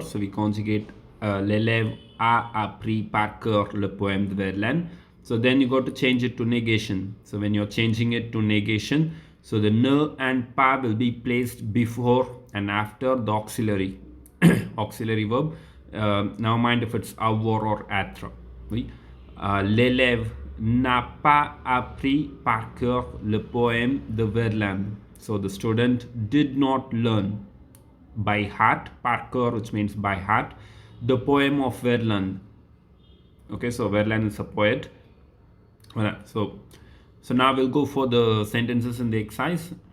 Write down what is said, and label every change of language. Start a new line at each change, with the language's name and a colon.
English: So we conjugate
French: l'élève a appris par cœur le poème de Verlaine.
English: So then you got to change it to negation. So when you're changing it to negation, so the ne and pas will be placed before and after the auxiliary. Auxiliary verb. Now mind if it's
French: avoir or être. Oui. L'élève n'a pas appris par cœur le poème de Verlaine.
English: So the student did not learn by heart, par cœur, which means by heart, the poem of Verlaine. Okay, so Verlaine is a poet. So now we'll go for the sentences in the exercise.